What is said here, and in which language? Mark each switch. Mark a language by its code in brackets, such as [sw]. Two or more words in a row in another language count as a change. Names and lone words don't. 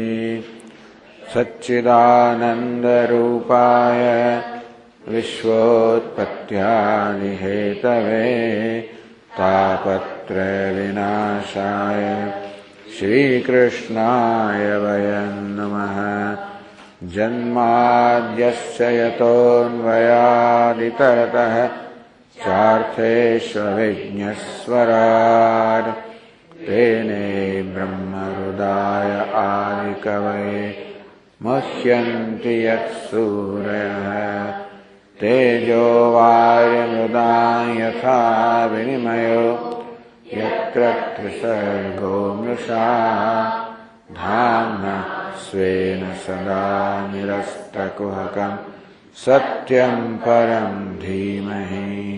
[sa] सच्चिदानंदरूपाय विश्वोत्पत्यादिहेतवे तापत्रय विनाशाय श्रीकृष्णाय वयं नमः. जन्माद्यस्य यतोन्वयादितरतः चार्थेष्वविघ्नस्वराट् तेने ब्रह्महृदाय આदिकवये मुह्यन्ति यत्सूरयः. तेजो वायुर्मृदा यथा विनिमयो यत्र त्रिसर्गो मृषा धाम्ना स्वेन सदा निरस्तकुहकम् सत्यं परं धीमहि